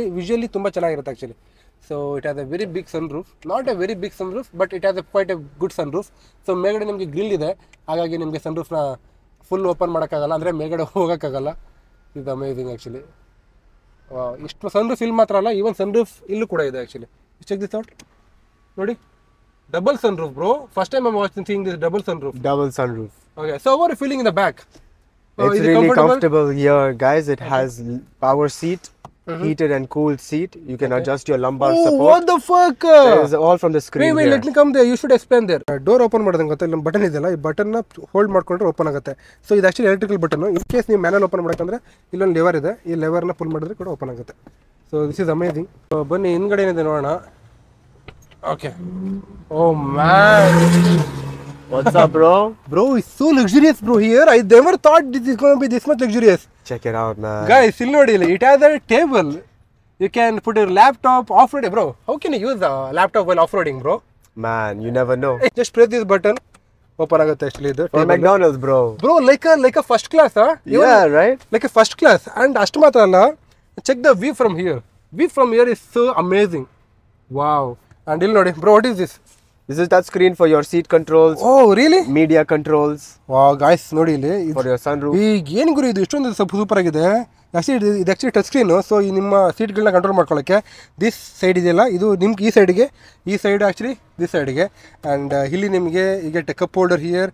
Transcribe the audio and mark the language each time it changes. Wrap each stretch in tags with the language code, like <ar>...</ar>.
<kn>Visually ತುಂಬ ಚೆನ್ನಾಗಿರುತ್ತೆ actually.</kn> <en>So it has a very big sunroof. Not a very big sunroof,</en> <kn>but it has A quite A good sun roof. So ಮೇಲ್ಗಡೆ ನಿಮಗೆ grill ಇದೆ, ಹಾಗಾಗಿ ನಿಮಗೆ ಸನ್ ರೂಫ್ನ full open ಮಾಡೋಕ್ಕಾಗಲ್ಲ, ಅಂದರೆ ಮೇಲ್ಗಡೆ ಹೋಗೋಕ್ಕಾಗಲ್ಲ. ಇದು ಅಮೇಝಿಂಗ್ ಆ್ಯಕ್ಚುಲಿ. ಇಷ್ಟು ಸನ್ ರೂಫ್ ಇಲ್ಲಿ ಮಾತ್ರ ಅಲ್ಲ, ಈವನ್ ಸನ್ ರೂಫ್ ಇಲ್ಲೂ ಕೂಡ ಇದೆ ಆ್ಯಕ್ಚುಲಿ.</kn> <en>Check this out. ನೋಡಿ, double sunroof, bro. First time I'm seeing this double sunroof. Double sunroof. Okay, so what are you feeling in the back? It's really comfortable here, guys. It has power seat, heated and cooled seat. You can adjust your lumbar support. What the fuck? It's all from the screen. Wait, let me come there. You should explain there.</en> <kn>Door open ಮಾಡೋದಂಗೆ ಗೊತ್ತಾ, ಇಲ್ಲಿ button ಇದೆಯಲ್ಲ, ಈ ಬಟನ್ನ hold ಮಾಡ್ಕೊಂಡ್ರೆ open ಆಗುತ್ತೆ. So ಇದು actually electrical button. In case ನೀವು manual open ಮಾಡೋಕ್ಕಂದ್ರೆ ಇಲ್ಲೊಂದು ಲೆವರ್ ಇದೆ, ಈ ಲೆವರ್ನ ಪುಲ್ ಮಾಡಿದ್ರೆ ಕೂಡ ಓಪನ್ ಆಗುತ್ತೆ.</kn> <en>So this is amazing.</en> <kn>ಬನ್ನಿ ಹಿಂದ್ಗಡೆ ಏನಿದೆ ನೋಡೋಣ. Okay.</kn> <en>Oh man. What's up, bro? Bro, it's so luxurious, bro. Here, I never thought this is going to be this much luxurious. Check it out, man. Guys, it has a table. You can put your laptop off-roading, bro. How can you use a laptop while off-roading, bro? Man, you never know. Just press this button.</en> <kn>Open aಗುತ್ತೆ actually ಇದು.</kn> <en>For McDonald's, bro. Bro, like a first class, huh? Yeah, right? Like a first class. And</en> <kn>ಅಷ್ಟು ಮಾತ್ರ ಅಲ್ಲ,</kn> <en>check the view from here. View from here is so amazing. Wow. And</en> <kn>ಇಲ್ಲಿ ನೋಡಿ,</kn> <en>bro, what is this? This is touch screen for your seat controls. Oh, really? Media controls. Wow, guys,</en> <kn>ನೋಡಿ ಇಲ್ಲಿ.</kn> <en>For your sunroof.</en> <kn>ಈಗ ಏನು ಗುರು ಇದು ಇಷ್ಟೊಂದು super ಆಗಿದೆ. Actually ಇದು ಆ್ಯಕ್ಚುಲಿ ಟಚ್ ಸ್ಕ್ರೀನು. ಸೊ ಈ ನಿಮ್ಮ ಸೀಟ್ಗಳನ್ನ ಕಂಟ್ರೋಲ್ ಮಾಡ್ಕೊಳ್ಳೋಕ್ಕೆ ದಿಸ್ ಸೈಡ್ ಇದೆಯಲ್ಲ, ಇದು ನಿಮ್ಗೆ ಈ ಸೈಡಿಗೆ, ಈ ಸೈಡ್ ಆ್ಯಕ್ಚುಲಿ ದಿಸ್ ಸೈಡಿಗೆ.</kn> <en>and</en> <kn>ಇಲ್ಲಿ ನಿಮಗೆ</kn> <en>You get a cup holder here.</en>